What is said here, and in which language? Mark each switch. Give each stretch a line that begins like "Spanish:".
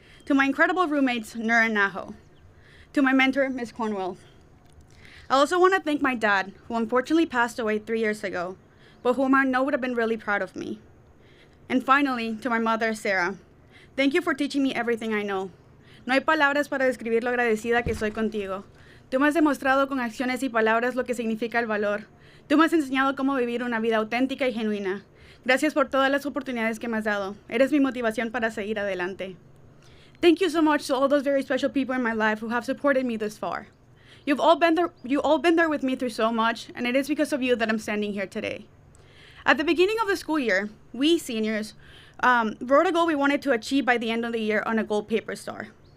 English: To my incredible roommates, Nur and Naho. To my mentor, Ms. Cornwell. I also want to thank my dad, who unfortunately passed away 3 years ago, but whom I know would have been really proud of me. And finally, to my mother, Sarah, thank you for teaching me everything I know.
Spanish: No hay palabras para describir lo agradecida que soy contigo. Tú me has demostrado con acciones y palabras lo que significa el valor. Tú me has enseñado cómo vivir una vida auténtica y genuina. Gracias por todas las oportunidades que me has dado. Eres mi motivación para seguir adelante.
English: Thank you so much to all those very special people in my life who have supported me this far. You all been there with me through so much, and it is because of you that I'm standing here today. At the beginning of the school year, we seniors wrote a goal we wanted to achieve by the end of the year on a gold paper star.